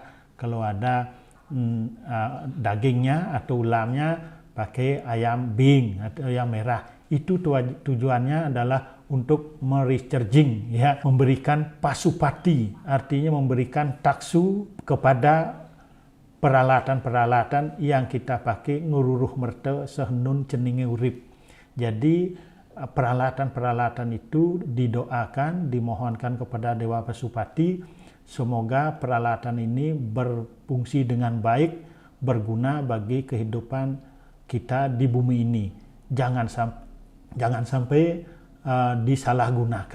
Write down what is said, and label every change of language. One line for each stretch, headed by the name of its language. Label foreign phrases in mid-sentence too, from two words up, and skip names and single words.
Indonesian: Kalau ada dagingnya atau ulamnya, pakai ayam bing atau ayam merah. Itu tujuannya adalah untuk merecharging, ya, memberikan pasupati, artinya memberikan taksu kepada peralatan-peralatan yang kita pakai
Balinese: ngururuh merte sehenun ceninge urip.
Indonesian: Jadi peralatan-peralatan itu didoakan, dimohonkan kepada Dewa Pasupati, semoga peralatan ini berfungsi dengan baik, berguna bagi kehidupan kita di bumi ini. Jangan sampai disalahgunakan.